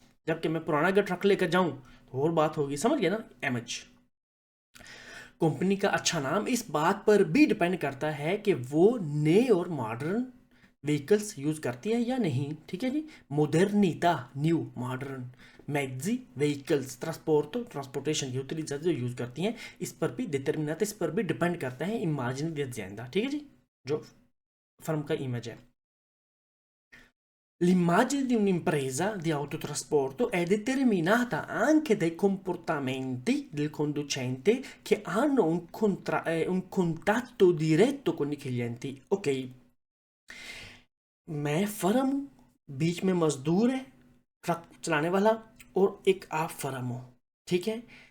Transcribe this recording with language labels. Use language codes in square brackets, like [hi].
[hi] जबकि मैं पुराना अगर ट्रक लेकर जाऊँ तो और बात होगी, समझ गया ना। एमएच कंपनी का अच्छा नाम इस बात पर भी डिपेंड करता है कि वो नए और मॉडर्न व्हीकल्स यूज़ करती है या नहीं, ठीक है जी। मोडर्निता, न्यू मॉडर्न, मैग्जी व्हीकल्स, ट्रांसपोर्टेशन की यूटिलिटीज जो यूज़ करती हैं, इस पर भी डिटर्मिनाता, इस पर भी डिपेंड करता है [it] इमेजिन दी अजेंडा, [hi] ठीक है जी, जो फर्म का इमेज है। [it] L'immagine di un'impresa di autotrasporto è determinata anche dai comportamenti del conducente che hanno un contatto diretto con i clienti। [hi] Okay, मैं फर्म हूँ, बीच में मजदूर है, ट्रक चलाने वाला, और एक आप फर्म हो, ठीक है।